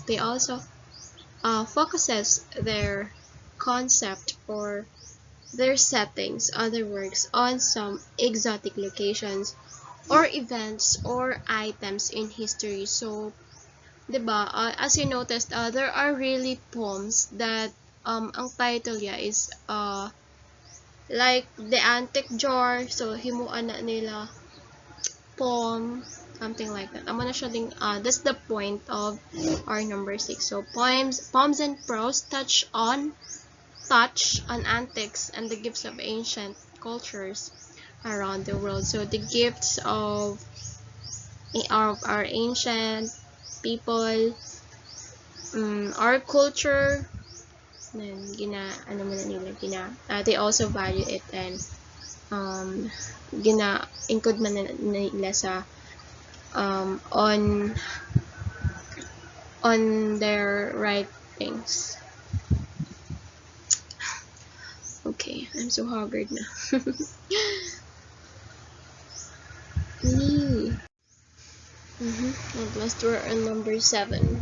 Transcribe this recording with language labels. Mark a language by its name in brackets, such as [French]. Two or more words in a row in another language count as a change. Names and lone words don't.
[English] They also focuses their concept or their settings, other works, on some exotic locations or events or items in history. So, diba, as you noticed, there are really poems that [Hiligaynon] ang title niya [English] is like the antique jar. [Hiligaynon] So himuan na nila poem, [English] something like that. [Hiligaynon] Amo na siya ding, [English] that's the point of our number 6. So poems and prose touch on antiques and the gifts of ancient cultures around the world. So the gifts of our ancient people, our culture, then they also value it, and include [Hiligaynon] man nila sa [English] on their writings. Okay, I'm so haggard na. At last we're on number 7.